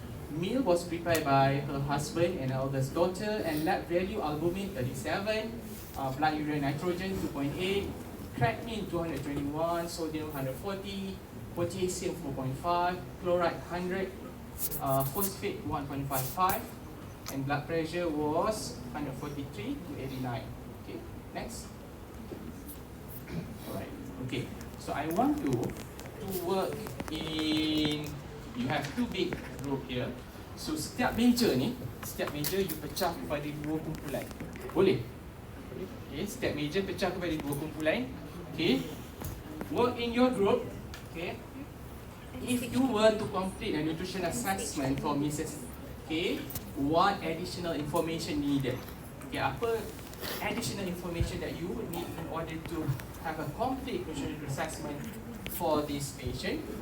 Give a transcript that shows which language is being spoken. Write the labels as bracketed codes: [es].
[en] Meal was prepared by her husband and eldest daughter, and lab value albumin 37, blood urea nitrogen 2.8, creatinine 221, sodium 140, potassium 4.5, chloride 100, phosphate 1.55, and blood pressure was 143 to 89. Okay, next. Alright, okay. So I want to work in, you have 2 big group here. So [ms] setiap meja ni, [en] you [ms] pecah kepada 2 kumpulan. Boleh? [en] Okay, [ms] setiap meja pecah kepada 2 kumpulan. [en] Okay, work in your group. Okay, if you were to complete a nutrition assessment for Mrs. K, what additional information needed? Okay, [ms] apa [en] additional information that you would need in order to have a complete nutrition assessment for this patient?